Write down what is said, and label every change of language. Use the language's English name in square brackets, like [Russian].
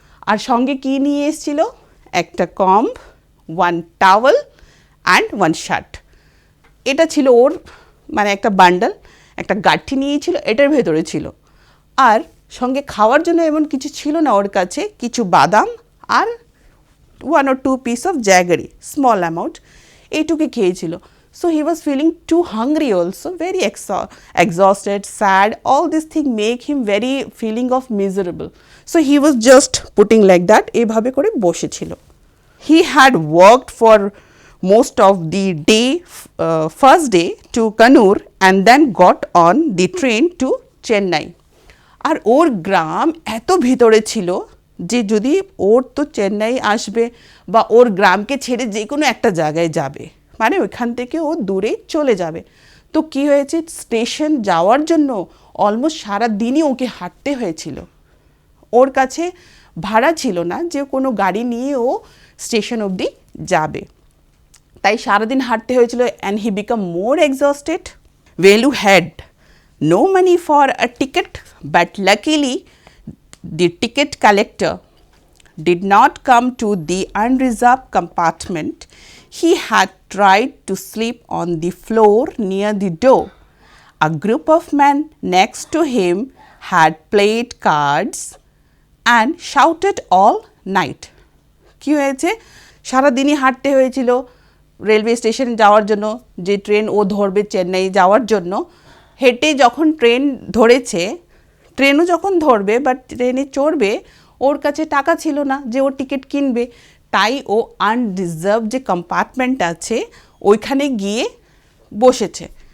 [Bangla] আর সঙ্গে কি নিয়ে এসেছিল, একটা কম্ব, [English] 1 towel and 1 shirt. [Bangla] এটা ছিল ওর মানে একটা বান্ডাল, একটা গাঠি নিয়েছিল, এটার ভেতরে ছিল। আর সঙ্গে খাওয়ার জন্য এমন কিছু ছিল না ওর কাছে, কিছু বাদাম আর [English] 1 or 2 piece of jaggery, small amount, [Bangla] এইটুকু খেয়েছিল। [English] So he was feeling too hungry also, very exhausted, sad, all this thing make him very feeling of miserable. So he was just putting like that, [Bangla] এইভাবে করে বসেছিল। [English] He had worked for most of the day, first day to Kannur and then got on the train to Chennai. [Bangla] আর ওর গ্রাম এত ভিতরে ছিল যে যদি ওর তো চেন্নাই আসবে বা ওর গ্রামকে ছেড়ে যে কোনো একটা জায়গায় যাবে, মানে ওইখান থেকে ও দূরে চলে যাবে। তো কি হয়েছে, স্টেশন যাওয়ার জন্য অলমোস্ট সারা দিনই ওকে হাঁটতে হয়েছিল। ওর কাছে ভাড়া ছিল না যে কোনো গাড়ি নিয়ে ও স্টেশন অবধি যাবে, তাই সারাদিন হাঁটতে হয়েছিল। [English] And he became more exhausted. Velu had no money for a ticket, but luckily the ticket collector did not come to the unreserved compartment. He had tried to sleep on the floor near the door. A group of men next to him had played cards and shouted all night. [Bangla] কি হয়েছে, সারাদিনই হাঁটতে হয়েছিল railway স্টেশনে যাওয়ার জন্য, যে train ও ধরবে চেন্নাই যাওয়ার জন্য। হেঁটে যখন ট্রেন ধরেছে, ট্রেনও যখন ধরবে বা ট্রেনে চড়বে, ওর কাছে টাকা ছিল না যে ওর টিকিট কিনবে, তাই ও আনরিজার্ভ যে কম্পার্টমেন্ট আছে ওইখানে গিয়ে বসেছে।